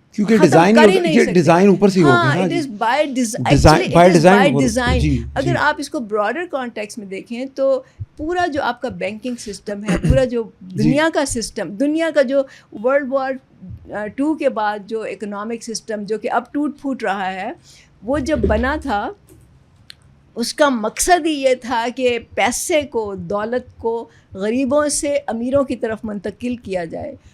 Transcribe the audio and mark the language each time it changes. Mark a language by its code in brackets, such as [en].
[ur] کیونکہ ڈیزائن اوپر سے ہوگا. [en] ہاں, it is by design. [ur] اگر آپ اس کو براڈر کانٹیکس میں دیکھیں تو پورا جو آپ کا بینکنگ سسٹم ہے, پورا جو دنیا کا سسٹم, دنیا کا جو World War II کے بعد جو اکنامک سسٹم جو کہ اب ٹوٹ پھوٹ رہا ہے, وہ جب بنا تھا اس کا مقصد ہی یہ تھا کہ پیسے کو, دولت کو غریبوں سے امیروں کی طرف منتقل کیا جائے.